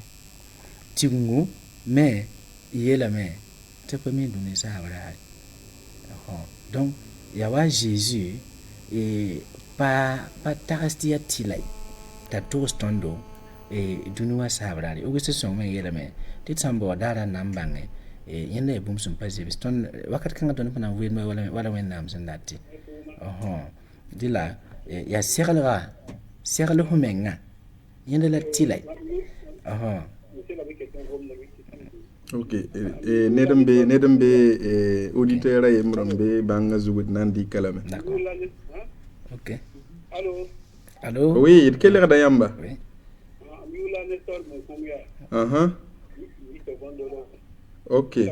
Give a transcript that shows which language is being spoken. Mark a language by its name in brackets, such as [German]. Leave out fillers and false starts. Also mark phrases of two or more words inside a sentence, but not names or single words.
[Mossi] tɩngu me yeelame tɩ pa mi dũni saab raare donc yaa wa Jésus pa tags tɩ yaa tɩlay t'a togs tõndo dũni wã saab raare ogst sõng me yeelame tɩ d sãn bao daarã n na n bãnge yẽnda yaa bũmb sẽn pa zebs tõnd wakat kãngã tõnd pa na n weelme wala wẽnnaam sẽn dat tɩ dɩla yaa seglga segl fo mengã yẽnda la tɩlay ok ned n be auditeur a yembr n be bãngã zug d na n dɩka lame. [French] D'accord. Ok. Allô? Oui, [Mossi] d kelgda yãmba. [French] Oui. Ok.